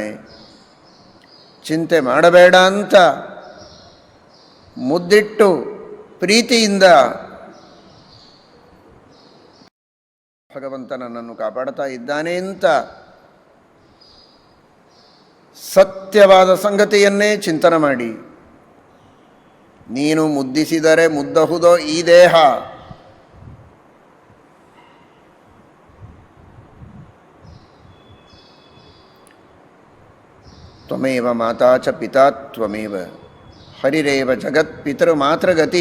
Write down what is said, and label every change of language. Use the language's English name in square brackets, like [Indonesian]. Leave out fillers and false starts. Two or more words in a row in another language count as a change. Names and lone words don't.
[Kannada] ಚಿಂತೆ ಮಾಡಬೇಡ ಅಂತ ಮುದ್ದಿಟ್ಟು ಪ್ರೀತಿಯಿಂದ ಭಗವಂತ ನನ್ನನ್ನು ಕಾಪಾಡ್ತಾ ಇದ್ದಾನೆ ಅಂತ ಸತ್ಯವಾದ ಸಂಗತಿಯನ್ನೇ ಚಿಂತನೆ ಮಾಡಿ, ನೀನು ಮುದ್ದಿಸಿದರೆ ಮುದ್ದಹುದೋ ಈ ದೇಹ, [Sanskrit] ತ್ವಮೇವ ಮಾತಾ ಚ ಪಿತಾ ತ್ವಮೇವ ಹರಿರೇವ ಜಗತ್ ಪಿತೃ ಮಾತ್ರ ಗತಿ.